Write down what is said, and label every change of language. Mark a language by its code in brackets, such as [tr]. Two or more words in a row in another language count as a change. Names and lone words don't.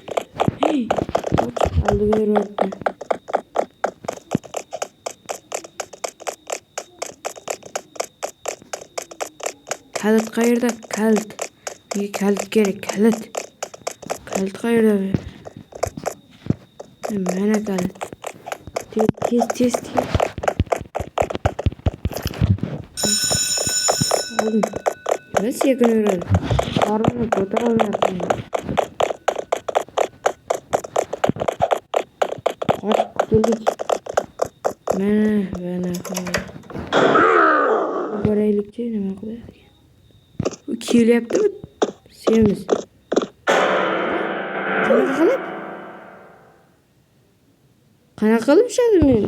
[uz] Oldiga yuribdi. Kalit qayerda? Kalit. Menga kalit kerak, kalit. Kalit qayerda? Mana kalit. Tez. Oldim. [tr] Biz yakın yürüyoruz. Arabamı fotoğraf yaptım. Kaç kutuluk. [uz] Mana. Göreylikçi nima qilyapti? U kelyaptimi? Semiz. Qanaqa qilib tushadi men?